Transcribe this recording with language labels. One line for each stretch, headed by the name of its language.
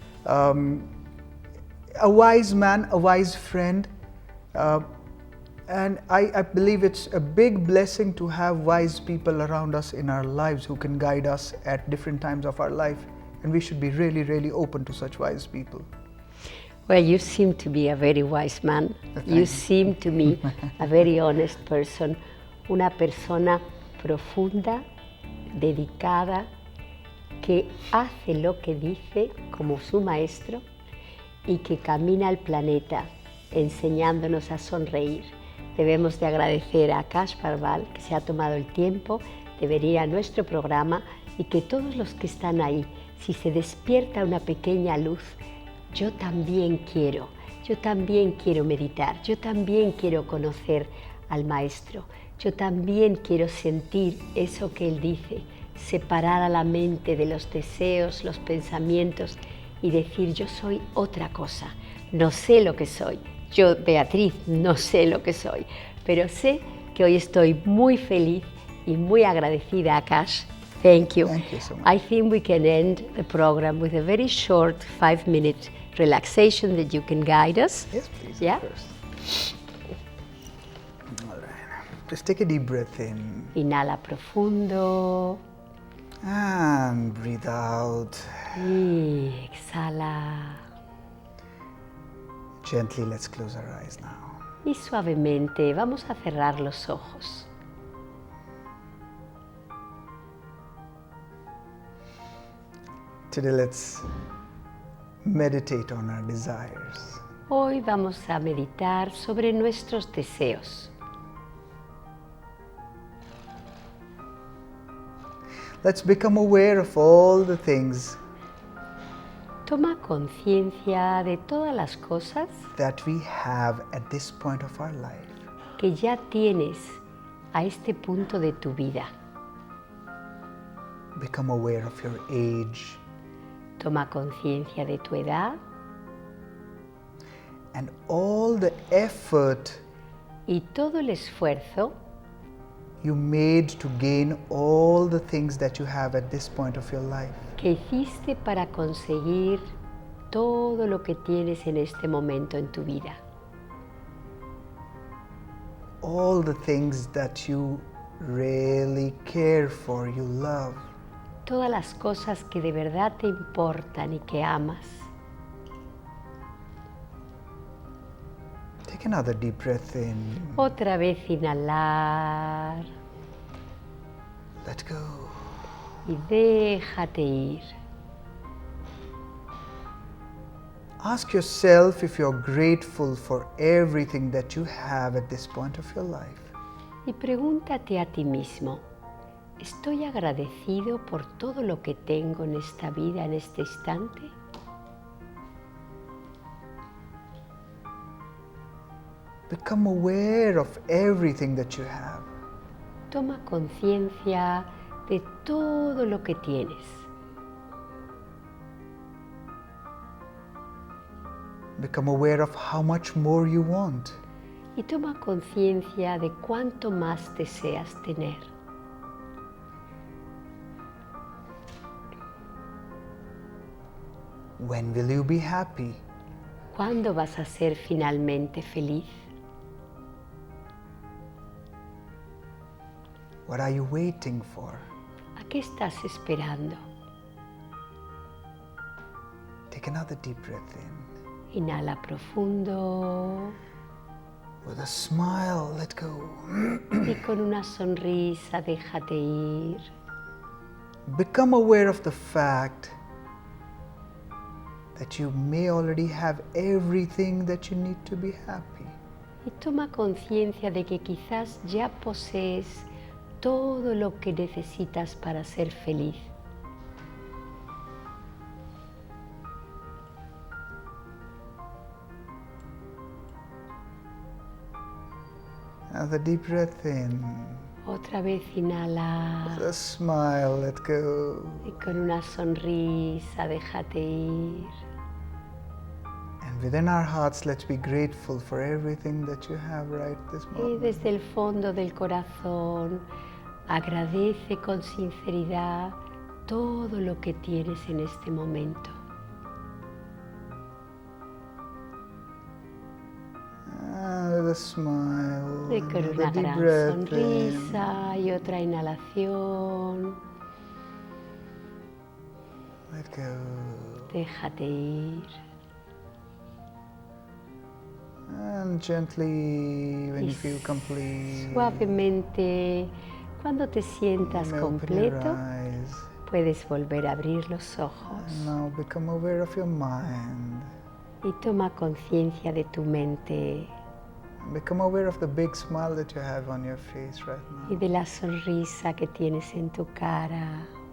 English: A wise man, a wise friend, and I believe it's a big blessing to have wise people around us in our lives who can guide us at different times of our life. And we should be really, really open to such wise people. Well, you seem to be a very wise man. You seem to me a very honest person,
Spanish: una persona profunda, dedicada, que hace lo que dice como su maestro y que camina el planeta enseñándonos a sonreír. Debemos de agradecer a Aksh que se ha tomado el tiempo de venir a nuestro programa y que todos los que están ahí, si se despierta una pequeña luz, yo también quiero meditar, yo también quiero conocer al Maestro, yo también quiero sentir eso que Él dice, separar a la mente de los deseos, los pensamientos y decir yo soy otra cosa, no sé lo que soy, yo Beatriz no sé lo que soy, pero sé que hoy estoy muy feliz y muy agradecida a Aksh.
English: Thank you. Thank you so much. I think we can end the program with a very short 5-minute relaxation that you can guide us. Yes, please. Yeah? Of course. All right. Just take a deep breath in.
Spanish: Inhala profundo
English: And breathe out.
Spanish: y exhala.
English: Gently, let's close our eyes now.
Spanish: Y suavemente vamos a cerrar los ojos.
English: Today, let's meditate on our desires.
Spanish: Hoy vamos a meditar sobre nuestros deseos.
English: Let's become aware of all the things
Spanish: Toma conciencia de todas las cosas
English: that we have at this point of our life.
Spanish: que ya tienes a este punto de tu vida.
English: Become aware of your age
Spanish: Toma conciencia de tu edad
English: and all the effort
Spanish: y todo el esfuerzo
English: you made to gain all the things that you have at this point of your life.
Spanish: que hiciste para conseguir todo lo que tienes en este momento en tu vida.
English: All the things that you really care for, you love.
Spanish: Todas las cosas que de verdad te importan y que amas.
English: Take another deep breath in.
Spanish: Otra vez inhalar
English: Let go.
Spanish: y déjate ir.
English: Ask yourself if you're grateful for everything that you have at this point of your life.
Spanish: Y pregúntate a ti mismo, ¿estoy agradecido por todo lo que tengo en esta vida, en este instante?
English: Become aware of everything that you have.
Spanish: Toma conciencia de todo lo que tienes.
English: Become aware of how much more you want.
Spanish: Y toma conciencia de cuánto más deseas tener.
English: When will you be happy?
Spanish: ¿Cuándo vas a ser finalmente feliz?
English: What are you waiting for?
Spanish: ¿A qué estás esperando?
English: Take another deep breath in.
Spanish: Inhala profundo
English: With a smile, let go.
Spanish: y con una sonrisa déjate ir.
English: Become aware of the fact that you may already have everything that you need to be happy.
Spanish: Y toma conciencia de que quizás ya posees todo lo que necesitas para ser feliz.
English: Another deep breath in.
Spanish: Otra vez inhala
English: With a smile, let go.
Spanish: y con una sonrisa déjate ir.
English: And within our hearts, let's be grateful for everything that you have right this
Spanish: Y
English: moment.
Spanish: desde el fondo del corazón agradece con sinceridad todo lo que tienes en este momento.
English: And with a smile,
Spanish: Y con una
English: another deep
Spanish: gran
English: breath in.
Spanish: sonrisa y otra inhalación,
English: Let go.
Spanish: déjate ir.
English: And gently, when
Spanish: Y
English: you feel complete,
Spanish: suavemente, cuando te sientas
English: you may open your
Spanish: completo,
English: eyes.
Spanish: puedes volver a abrir los
English: And
Spanish: ojos
English: now become aware of your mind.
Spanish: y toma conciencia de tu mente
English: And become aware of the big smile that you have on your face right
Spanish: y
English: now.
Spanish: de la sonrisa que tienes en tu cara.